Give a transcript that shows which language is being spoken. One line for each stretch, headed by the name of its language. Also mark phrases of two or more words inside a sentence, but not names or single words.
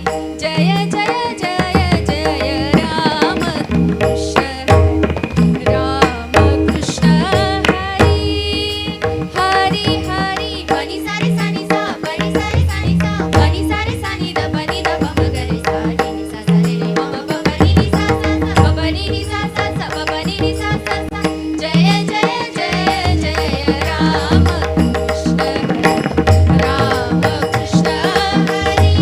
Marathi: जय जय जय जय राम कृष्ण राम कृष्ण हरी हरि हरि बनी सारे सानी सा बनी सारे सानी सा बनी सारे सानी द बनी द बम गरे सा नी सा सा रे रे बम बम बनी नी सा सा सा बनी नी सा सा सा बनी नी सा सा सा जय जय जय जय राम कृष्ण राम कृष्ण हरी